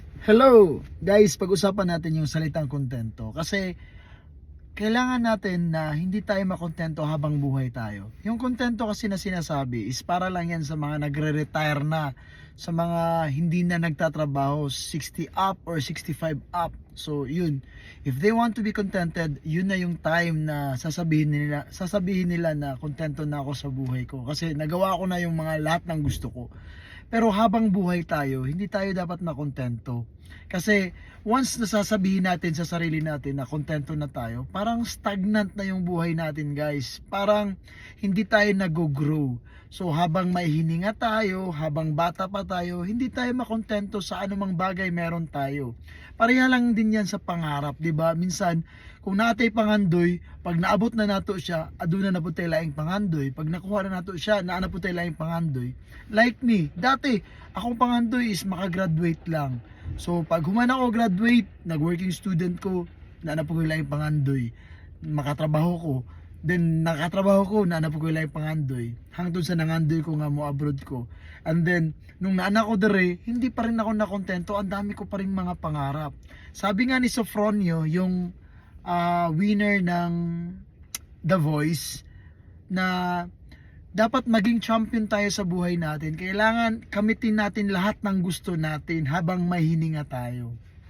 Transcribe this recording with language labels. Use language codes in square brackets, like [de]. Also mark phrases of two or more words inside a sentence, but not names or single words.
[en] Hello! [tl] Guys, pag-usapan natin yung salitang kontento kasi kailangan natin na hindi tayo makontento habang buhay tayo. Yung kontento kasi na sinasabi is para lang yan sa mga nagre-retire na, sa mga hindi na nagtatrabaho 60 up or 65 up. [en] So yun, if they want to be contented, [tl] yun na yung time na sasabihin nila na kontento na ako sa buhay ko kasi nagawa ko na yung mga lahat ng gusto ko. Pero habang buhay tayo, hindi tayo dapat makontento. Kasi once nasasabihin natin sa sarili natin na kontento na tayo, parang stagnant na yung buhay natin, guys. Parang hindi tayo nag-grow. So habang may hininga tayo, habang bata pa tayo, hindi tayo makontento sa anumang bagay meron tayo. Pareha lang din yan sa pangarap, 'di ba? [ceb] Minsan kung natay pangandoy, pag naabot na nato siya, aduna na putay laing pangandoy. Pag nakuha na nato siya, naana putay laing pangandoy. Like me, dati akong pangandoy is makagraduate lang. So pag human ako graduate, nag-working student ko, naana po ko laing pangandoy. Makatrabaho ko, then nakatrabaho ko, naana po ko laing pangandoy. Hangtod sa nangandoy ko nga mo abroad ko. [en] And then [tl] nung naana ko dere, hindi pa rin ako nakontento, ang dami ko pa rin mga pangarap. Sabi nga ni Sofronio, yung winner ng The Voice, na dapat maging champion tayo sa buhay natin. Kailangan kamitin natin lahat ng gusto natin habang may hininga tayo.